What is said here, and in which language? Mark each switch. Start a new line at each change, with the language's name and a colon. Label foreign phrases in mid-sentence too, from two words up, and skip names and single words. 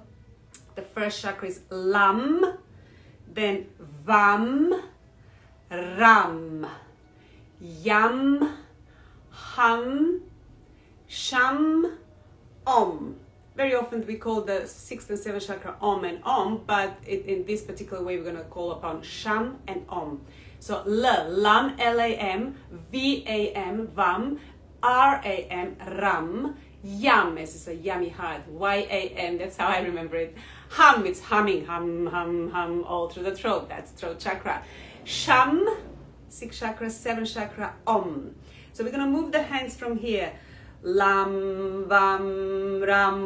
English: The first chakra is Lam, then Vam, Ram, Yam, Hum, Sham, Om. Very often we call the 6th and 7th chakra Om and Om, but in this particular way we're going to call upon Sham and Om. So Lam, L-A-M, V-A-M, Vam, R-A-M, Ram, Yam, as it's a yummy heart, Y-A-M, that's how I remember it. Hum, it's humming, hum, all through the throat, that's throat chakra. Sham, 6 chakra, 7 chakra, Om. So we're going to move the hands from here. Lam, Vam, Ram.